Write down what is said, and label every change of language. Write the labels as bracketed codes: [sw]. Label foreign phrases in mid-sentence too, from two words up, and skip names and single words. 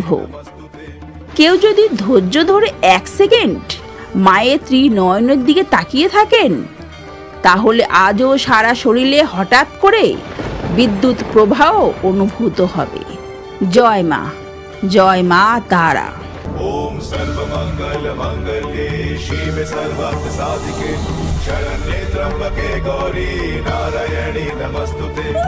[bn] কেউ যদি ধৈর্য ধরে 1 সেকেন্ড মায়ের ত্রিনয়নের দিকে তাকিয়ে থাকেন, তাহলে আজও সারা শরীরে হঠাৎ করে বিদ্যুৎ প্রবাহ অনুভূত হবে। জয় মা, জয় মা তারা। [sa] ओम सर्वमंगल मंगल्ये शिवे सर्वार्थ साधिके शरण्ये त्र्यंबके गौरी नारायणी नमस्तुते।